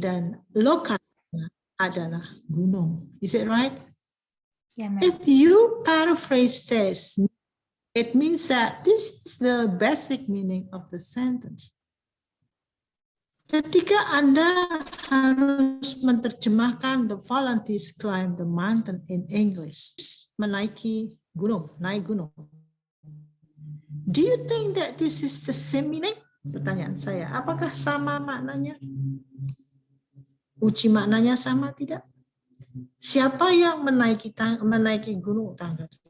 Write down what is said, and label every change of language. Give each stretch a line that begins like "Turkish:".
Indonesian: dan lokasinya adalah gunung.
English: Is it right?
Indonesian: Ya, ma'am.
English: If you paraphrase this, it means that this is the basic meaning of the sentence.
Indonesian: Ketika Anda harus menerjemahkan
English: the volunteers climb the mountain in English,
Indonesian: menaiki gunung, naik gunung.
English: Do you think that this is the same meaning?
Indonesian: Pertanyaan saya, apakah sama maknanya? Uji maknanya sama tidak? Siapa yang menaiki gunung tangga?